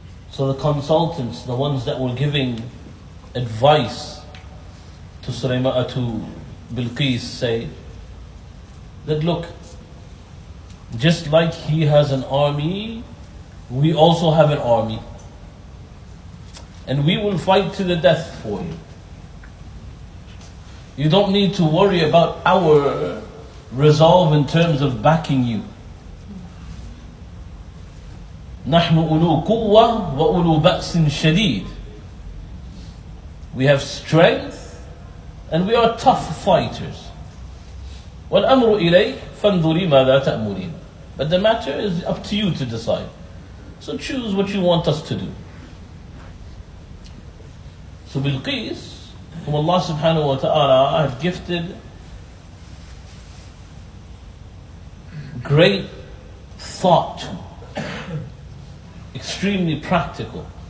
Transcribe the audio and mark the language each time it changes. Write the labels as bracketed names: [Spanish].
[English] So the consultants, the ones that were giving advice to Sulayman, to Bilqis, say that look, just like he has an army, we also have an army, and we will fight to the death for you. You don't need to worry about our resolve in terms of backing you. [Arabic] نحن أولو قوة وأولو بأس شديد. [English] We have strength and we are tough fighters. [Arabic] والأمر إليك فانظري ماذا تأمرين. [English] But the matter is up to you to decide. So choose what you want us to do. So Bilqis, whom Allah subhanahu wa ta'ala had gifted great thought to, extremely practical.